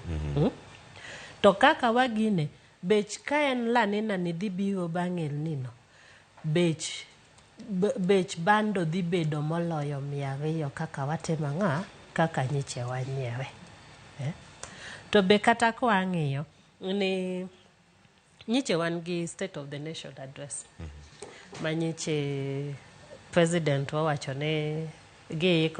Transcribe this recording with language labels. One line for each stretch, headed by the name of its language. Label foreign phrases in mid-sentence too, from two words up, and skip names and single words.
Luo (Kenya and Tanzania): To kaka wagine bech ka en La Nina ni dhi biro bang' El Nino bech bando dhi bedo moloyo 200 kaka watimo ang'a kaka nyiche wanyiewe. To be kata ko ang'iyo ni nyiche wan gi State of the Nation address ma nyiche president wawacho ne gi